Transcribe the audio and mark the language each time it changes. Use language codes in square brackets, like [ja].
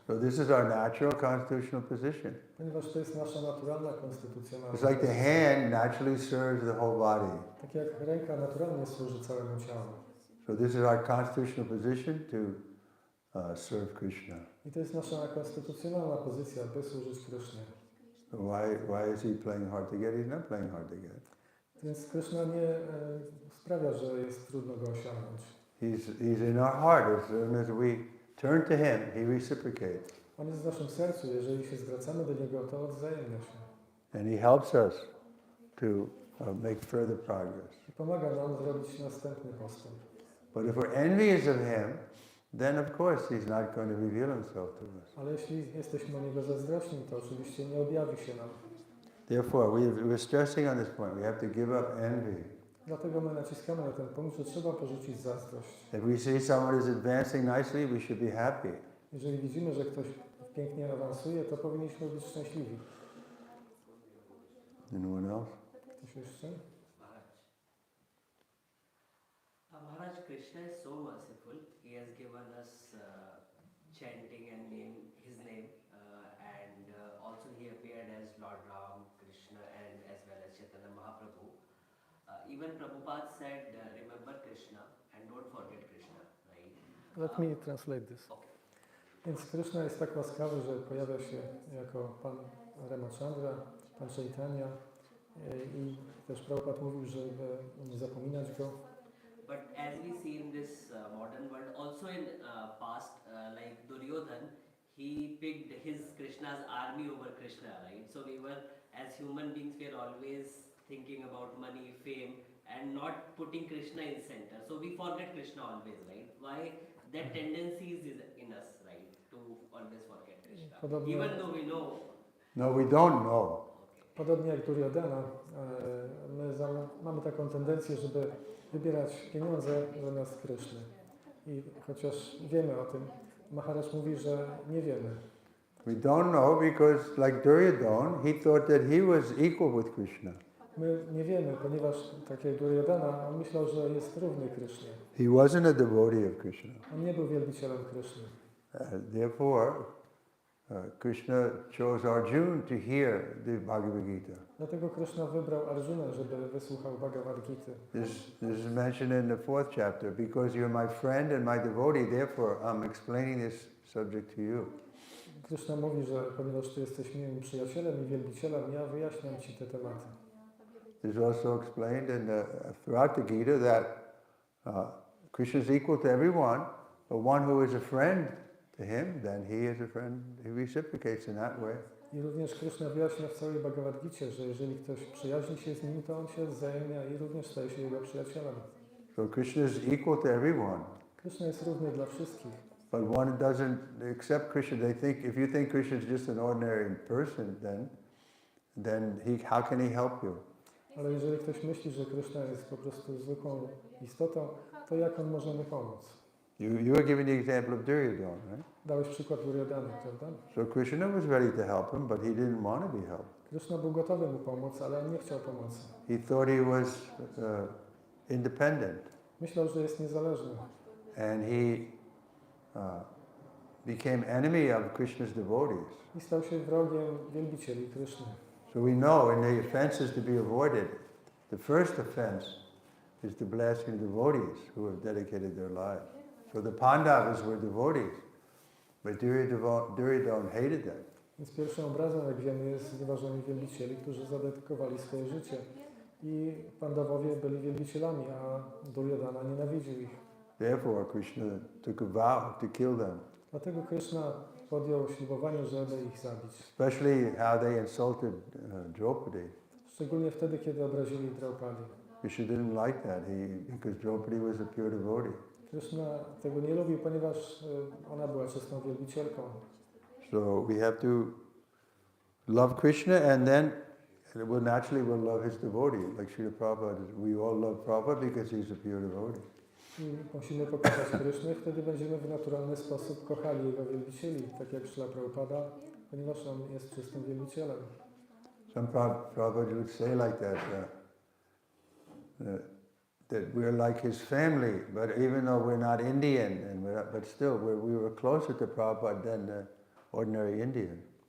[en] So this is our natural constitutional position. [pl] Ponieważ to jest nasza naturalna, konstytucjonalna [en] It's like the [pl] pozycja. [en] hand naturally serves the whole body. [pl] Tak jak ręka naturalnie służy całemu ciału. [en] So this is our constitutional position to serve Krishna. [pl] I to jest nasza konstytucjonalna pozycja, by służyć Krysznie. [en] So why is he playing hard to get? He's not playing hard to get. [pl] Więc Kryszna nie sprawia, że jest trudno go osiągnąć. [en] He's in our heart. As soon as we turn to him, he reciprocates. [pl] On jest w naszym sercu, jeżeli się zwracamy do Niego, to odzajemnia się. [en] And he helps us to make further progress. [pl] I pomaga nam zrobić następny postęp. [en] But if we're envious of him, then of course he's not going to reveal himself to us. [pl] Ale jeśli jesteśmy o Niego zazdrośni, to oczywiście nie objawi się nam. [en] Therefore, we're stressing on this point. We have to give up envy. [pl] Dlatego my naciskamy na ten punkt, że trzeba porzucić zazdrość. [en] If we see someone is advancing nicely, we should be happy. [pl] Jeżeli widzimy, że ktoś pięknie awansuje, to powinniśmy być szczęśliwi. [en] Anyone else? [pl] Ktoś jeszcze? [en] Maharaj, Krishna is so merciful. He has given us chanting and his name, and also he appeared as Lord Ram, Krishna, and as well as Chaitanya Mahaprabhu. Even Prabhupada said, remember Krishna and don't forget Krishna, right? Let me translate this. Okay. [pl] Więc Krishna jest tak łaskawy, że pojawia się jako Pan Ramachandra, Pan Chaitanya i też Prabhupada mówił, żeby nie zapominać Go. [en] But as we see in this modern world, also in past, like Duryodhan, he picked his Krishna's army over Krishna, right? So we were, as human beings, we are always thinking about money, fame, and not putting Krishna in center. So we forget Krishna always, right? Why that tendency is in us, right? To always forget Krishna. [pl] Podobnie- [en] Even though we know. No, we don't know. [pl] Podobnie jak Duryodhana, my mamy taką tendencję, żeby wybierać pieniądze zamiast Kryszny. I chociaż wiemy o tym, Maharaj mówi, że nie wiemy. [en] We don't know because, like Duryodhana, he thought that he was equal with Krishna. [pl] My nie wiemy, ponieważ tak jak Duryodhana, on myślał, że jest równy Krysznie. [en] He wasn't a devotee of Krishna. [pl] On nie był wielbicielem Kryszny. [en] Therefore, Krishna chose Arjuna to hear the Bhagavad Gita. [pl] Dlatego Kryszna wybrał Arjunę, żeby wysłuchał Bhagavad Gita. [en] This is mentioned in the 4th chapter. Because you're my friend and my devotee, therefore I'm explaining this subject to you. [pl] Kryszna mówi, że ponieważ Ty jesteś moim przyjacielem i wielbicielem, ja wyjaśniam Ci te tematy. [en] It is also explained throughout the Gita that Krishna is equal to everyone, but one who is a friend to him, then he is a friend, he reciprocates in that way. [pl] I również Kryszna wyjaśnia w całej Bhagavad Gicie, że jeżeli ktoś przyjaźni się z nim, to on się wzajemnia i również staje się jego przyjacielem. [en] So Krishna is equal to everyone, [pl] Kryszna jest równy dla wszystkich. [en] but one doesn't accept Krishna. They think, if you think Krishna is just an ordinary person, then how can he help you? [pl] Ale jeżeli ktoś myśli, że Kryszna jest po prostu zwykłą istotą, to jak on może mu pomóc? [en] You were given the example of Duryodhana, right? [pl] Dałeś przykład Duryodhany, prawda? [en] So Krishna was ready to help him, but he didn't want to be helped. [pl] Kryszna był gotowy mu pomóc, ale on nie chciał pomocy. [en] He thought he was independent, [pl] Myślał, że jest niezależny. [en] and he became enemy of Krishna's devotees. [pl] I stał się wrogiem wielbicieli Kryszny. [en] So we know in the offenses to be avoided, the first offense is to blaspheme devotees who have dedicated their lives. So the Pandavas were devotees, but Duryodhana hated them. [pl] Więc pierwszą obrazą, jak wiemy, jest znieważenie wielbicieli, którzy zadedykowali swoje życie. I Pandawowie byli wielbicielami, a Duryodhana nienawidził ich. [en] Therefore, Krishna took a vow to kill them, [pl] Dlatego Krishna podjął ślubowanie, żeby ich zabić. [en] especially how they insulted Draupadi. [pl] Szczególnie wtedy, kiedy obrazili Draupadi. [en] Krishna didn't like that because Draupadi was a pure devotee. [pl] Krishna tego nie lubił, ponieważ ona była czystą wielbicielką. [en] So we have to love Krishna, and then we'll love his devotee. Like Srila Prabhupada, we all love Prabhupada because he's a pure devotee. [pl] I musimy pokochać Krysznę, wtedy będziemy w naturalny sposób kochali jego wielbicieli, tak jak Srila Prabhupada, ponieważ on jest czystym wielbicielem. [en] Some Prabhupada would say like that, that we're like his family, but even though we're not Indian, but still we were closer to Prabhupada than the ordinary Indian.